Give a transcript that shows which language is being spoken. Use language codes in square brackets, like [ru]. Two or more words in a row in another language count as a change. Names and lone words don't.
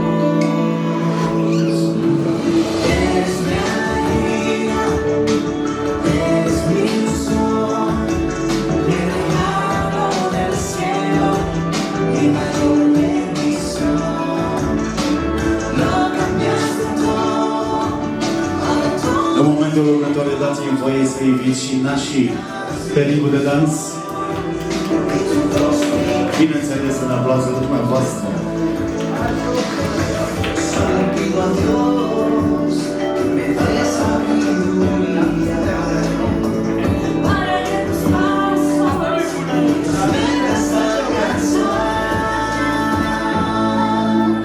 [es] Eres mi alegría, eres mi ilusión, mi regalo del cielo, mi mayor bendición. Lo cambiaste todo, ahora todo. [ro] În momentul următor dați-mi voie să invit și nașii pe ringul de dans. Bineînțeles, în aplauzul dumneavoastră. [es] Solo pido a Dios que me dé sabiduría para que tus pasos vengas a alcanzar.